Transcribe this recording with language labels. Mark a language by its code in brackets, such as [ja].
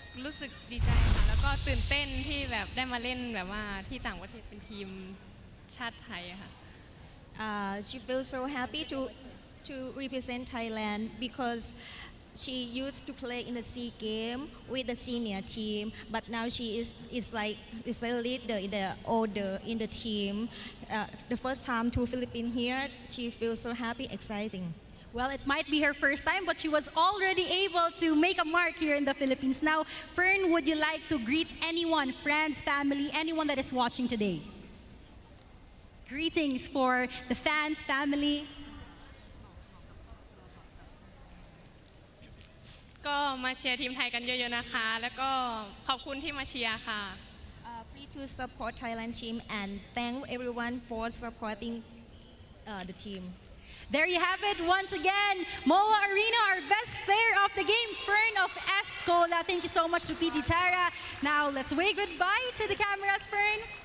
[th] รู้สึกดีใจค่ะแล้วก็ตื่นเต้นที่แบบได้มาเล่นแบบว่าที่ต่างประเทศเป็นทีมชาติไทยค่ะ [en] She feels so happy to represent Thailand because she used to play in the SEA game with the senior team, but now she is a leader in the older in the team. The first time to Philippines here, she feels so happy, exciting. Well, it might be her first time, but she was already able to make a mark here in the Philippines. Now, Fern, would you like to greet anyone, friends, family, anyone that is watching today? Greetings for the fans, family. [th] ก็มาเชียร์ทีมไทยกันเยอะๆนะคะ แล้วก็ขอบคุณที่มาเชียร์ค่ะ [en] Please to support Thailand team and thank everyone for supporting the team. There you have it once again. Moa Arena, our best player of the game, Fern of Est Cola. Thank you so much to PT Tara. Now let's wave goodbye to the cameras, Fern.